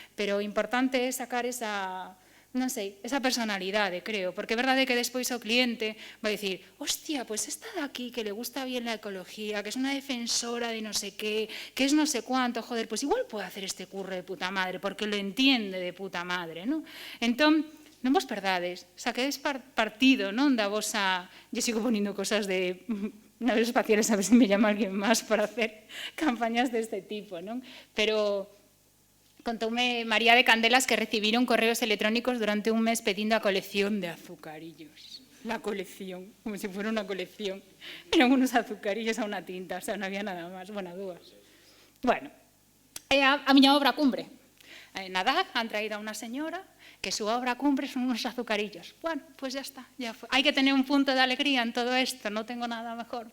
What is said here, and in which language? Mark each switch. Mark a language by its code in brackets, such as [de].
[gl] Pero o importante é sacar esa... non sei, esa personalidade, creo, porque é verdade que despois o cliente vai dicir, [es] hostia, pues esta de aquí que le gusta bien la ecología, que es una defensora de no sé qué, que es no sé cuánto, joder, pues igual puede hacer este curro de puta madre, porque lo entiende de puta madre, non? [gl] Entón, non vos perdades, saquedes partido, non, da vosa... [es] Yo sigo poniendo cosas de naves espaciales, a ver si me llama alguien más para hacer campañas de este tipo, non? Pero... [gl] contoume María de Candelas que recibiron correos electrónicos durante un mes pedindo a colección de azucarillos. [es] La colección, como si fuera una colección. Eran unos azucarillos a una tinta, o sea, no había nada más. [gl] Bueno, dúas. Bueno, a miña obra cumbre. [es] Na DAG han traído a unha señora que su obra cumbre son unos azucarillos. Bueno, pues ya está. Ya fue. Hay que tener un punto de alegría en todo esto, no tengo nada mejor.